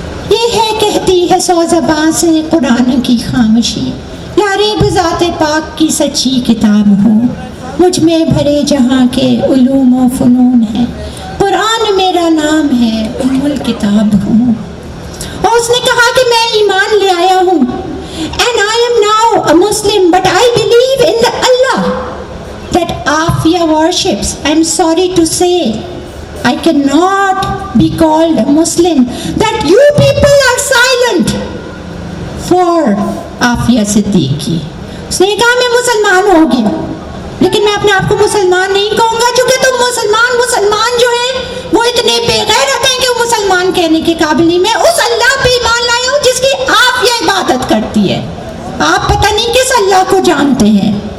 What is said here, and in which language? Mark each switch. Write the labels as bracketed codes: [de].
[ur] یہ ہے کہتی ہے 100 زباں سے قرآن کی خاموشی، لاریب ذات پاک کی سچی کتاب ہوں، مجھ میں بھرے جہاں کے علوم و فنون ہے، قرآن میرا نام ہے، ام الکتاب ہوں. اور اس نے کہا کہ میں ایمان لے آیا ہوں، [en] and I am now a Muslim, but I believe in the Allah that Afia worships. I'm sorry to say I cannot be called a Muslim, that you people are silent for Afia Siddiqui. [ur] اس نے کہا میں مسلمان ہو گیا، لیکن میں اپنے آپ کو مسلمان نہیں کہوں گا، چونکہ تم مسلمان جو ہیں وہ اتنے بے غیرت ہیں کہ وہ مسلمان کہنے کے قابل نہیں. میں اس اللہ پہ ایمان لایا ہوں جس کی آپ یہ عبادت کرتی ہے، آپ پتہ نہیں کس اللہ کو جانتے ہیں.